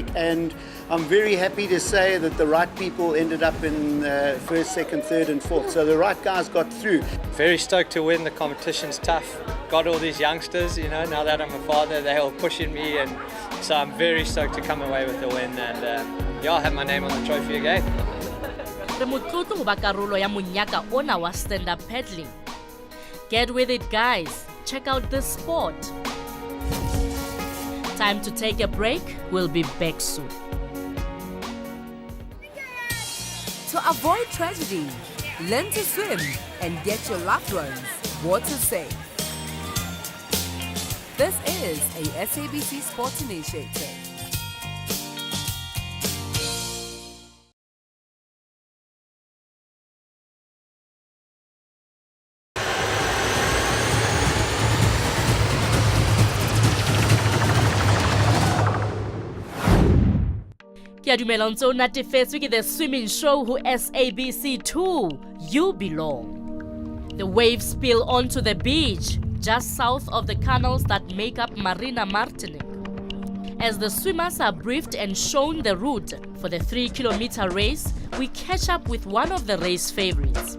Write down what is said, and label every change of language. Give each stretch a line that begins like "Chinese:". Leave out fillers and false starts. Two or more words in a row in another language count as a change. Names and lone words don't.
English: And I'm very happy to say that the right people ended up in first, second, third and fourth. So the right guys got through. Very stoked to win. The competition's tough. Got all these youngsters, you know, now that I'm a father, they're all pushing me. And so I'm very stoked to come away with the win. And yeah, I'll have my name on the trophy again.
Southern Sotho: Re motlotlo go ba karolo ya monyaka ona wa
English: stand-up paddling. Get with it, guys. Check out this sport. Time to take a break. We'll be back soon. To avoid tragedy, learn to swim and get your loved ones water safe. This is a SABC Sports Initiative.
Southern Sotho: Ke a dumela ntse o natefetswe ke
English: the swimming show
Southern Sotho: who SABC 2.
English: You belong. The waves spill onto the beach just south of the canals that make up Marina Martinique. As the swimmers are briefed and shown the route for the 3-kilometer race, we catch up with one of the race favorites.